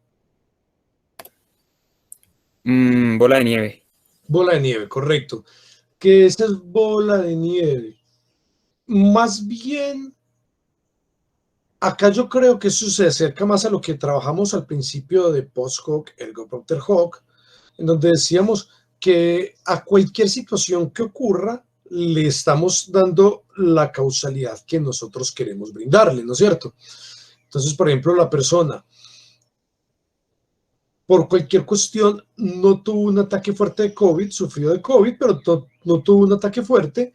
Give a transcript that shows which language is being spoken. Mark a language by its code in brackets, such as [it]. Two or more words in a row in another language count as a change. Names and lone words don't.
[es] Bola de nieve. Bola de nieve, correcto. ¿Qué esa es bola de nieve? Más bien, acá yo creo que eso se acerca más a lo que trabajamos al principio de [la] post-hoc, ergo propter hoc, [es] en donde decíamos que a cualquier situación que ocurra, le estamos dando la causalidad que nosotros queremos brindarle, ¿no es cierto? Entonces, por ejemplo, la persona, por cualquier cuestión, no tuvo un ataque fuerte de COVID, sufrió de COVID, pero no tuvo un ataque fuerte.